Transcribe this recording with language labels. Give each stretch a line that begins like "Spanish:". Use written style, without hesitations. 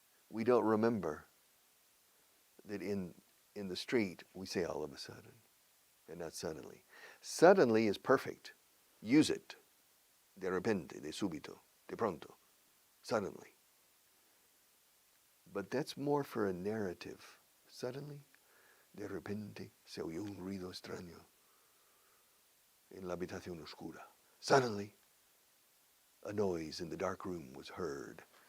English: We don't remember that in the street we say all of a sudden and not suddenly. Suddenly is perfect. Use it.
Spanish: De repente, de súbito, de pronto,
English: suddenly. But that's more for a narrative. Suddenly,
Spanish: de repente, se oyó un ruido extraño en la habitación oscura.
English: Suddenly, a noise in the dark room was heard.